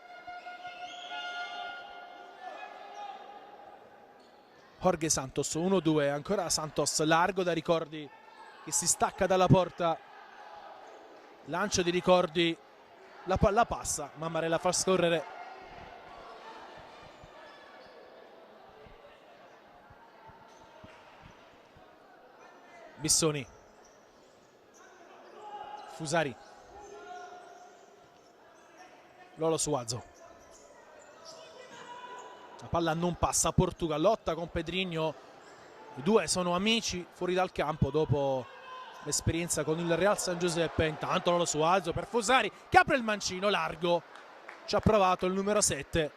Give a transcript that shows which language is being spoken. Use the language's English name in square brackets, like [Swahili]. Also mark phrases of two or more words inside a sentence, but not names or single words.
[Italian] Jorge Santos, 1-2, ancora Santos, largo da Ricordi che si stacca dalla porta. Lancio di Ricordi, la palla passa, Mammarella fa scorrere. Bissoni. Fusari. Lolo Suazo. La palla non passa, Portuga lotta con Pedrinho. I due sono amici fuori dal campo dopo l'esperienza con il Real San Giuseppe. Intanto Lolo Suazo per Fusari che apre il mancino largo. Ci ha provato il numero 7.